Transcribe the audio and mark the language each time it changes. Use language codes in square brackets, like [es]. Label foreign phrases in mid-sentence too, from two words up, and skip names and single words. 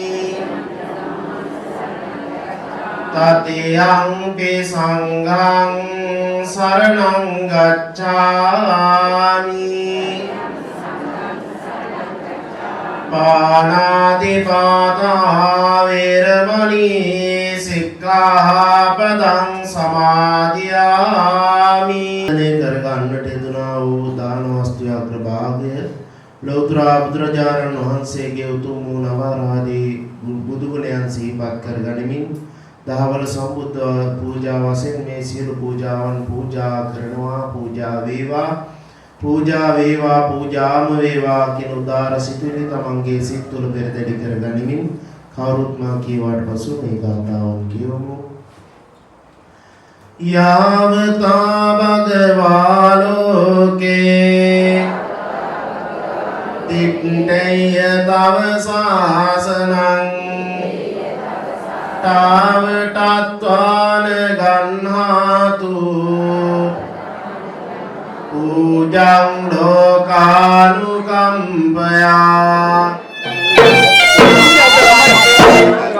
[pi] Tatiyampi sanghang saranang gacchami පානාතිපාතා වේරමණී සික්ඛාපදං සමාදියාමි. [si] කර ගන්නට යෙදුනා වූ දාන වස්තු අග්‍රභාගය ලෞතර බුදුරජාණන් වහන්සේගේ උතුම් වූ නවරාදී බුදු ගුණයන් සිහිපත් කර ගනිමින් දහවල සම්බුද්ධ පූජා වශයෙන් මේ සියලු පූජාවන් පූජා කරනවා. පූජා වේවා පූජා වේවා පූජාම වේවා කියන උදාර සිතුවිලි තමන්ගේ සිත් තුළ පෙරදැඩි කර ගනිමින් කවුරුත් මා කීවාට පසු මේ ගාථාවන් කියවමු. [pi] යාවතා භගවා ලෝකේ තිට්ඨය තව සාසනං තාවටත්වාන ගන්හාතු पूजं लोकानुकंपया